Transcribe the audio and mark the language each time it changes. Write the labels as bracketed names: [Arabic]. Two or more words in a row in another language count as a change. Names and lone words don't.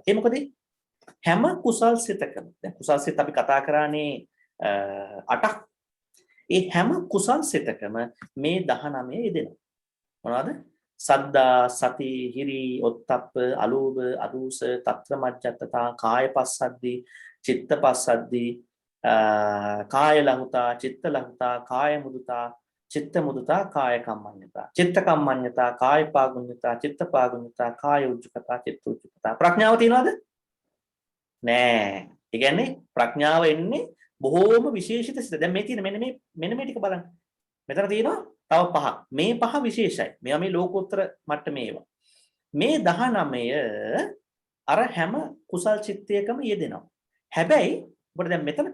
[Sinhala] ඒ මොකද හැම කුසල් සිතකම දැන් කුසල් සිත අපි කතා කරානේ 8ක්. ඒ හැම කුසල් සිතකම මේ 19 යෙදෙනවා. මොනවද? [Pali] සද්දා, සති, හිරි, ඔත්තප්ප, අලෝභ, අදූස, తත්‍ර මජ්ජත්තතා, කායපස්සද්දි, චිත්තපස්සද්දි, කාය ලහුතා, චිත්ත ලහුතා, කාය මුදුතා, චිත්ත මුදිතා කාය කම්මඤ්ඤතා චිත්ත කම්මඤ්ඤතා කාය පාගුඤ්ඤතා චිත්ත පාගුඤ්ඤතා කාය උජ්ජකතා චිත්ත උජ්ජකතා [Sinhala] ප්‍රඥාව තියනවද නෑ ඒ කියන්නේ ප්‍රඥාව එන්නේ බොහෝම විශේෂිත සිත දැන් මේ තියෙන මෙන්න මේ ටික බලන්න මෙතන තියෙනවා තව පහක් මේ පහ විශේෂයි මේවා මේ ලෝකෝත්තර මට්ටමේ ඒවා මේ 19 අර හැම කුසල් චිත්තයකම යෙදෙනවා හැබැයි ඔබට දැන් මෙතන